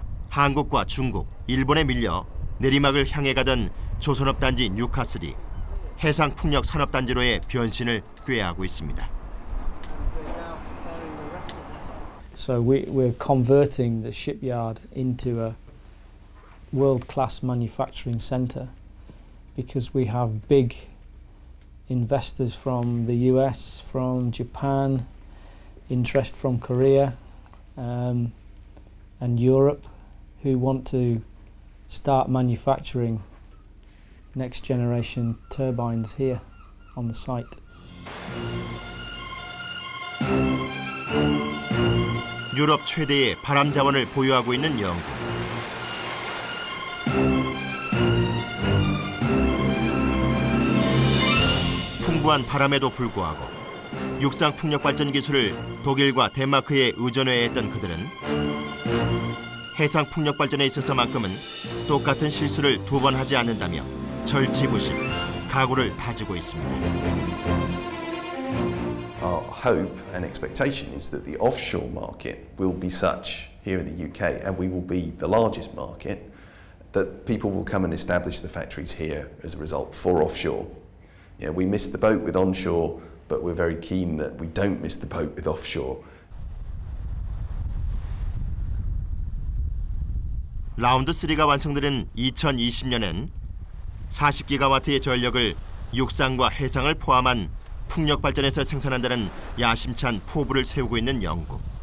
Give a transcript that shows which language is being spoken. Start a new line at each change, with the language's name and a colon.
Korean: 한국과 중국, 일본에 밀려 내리막을 향해 가던 조선업 단지 뉴카슬이 해상 풍력 산업 단지로의 변신을 꾀하고 있습니다.
English: So we're converting the shipyard into a world-class manufacturing centre because we have big investors from the US, from Japan, interest from Korea and Europe who want to start manufacturing next generation turbines here on the site.
Korean: 유럽 최대의 바람 자원을 보유하고 있는 영국. 풍부한 바람에도 불구하고 육상 풍력 발전 기술을 독일과 덴마크에 의존해야 했던 그들은 해상 풍력 발전에 있어서만큼은 똑같은 실수를 두 번 하지 않는다며 절치부심, 각오를 다지고 있습니다.
English: Our hope and expectation is that the offshore market will be such here in the UK, and we will be the largest market, that people will come and establish the factories here as a result for offshore. Yeah, we missed the boat with onshore, but we're very keen that we don't miss the boat with offshore.
Korean: 라운드 3가 완성되는 2020년엔 40기가와트의 전력을 육상과 해상을 포함한 풍력 발전에서 생산한다는 야심찬 포부를 세우고 있는 영국.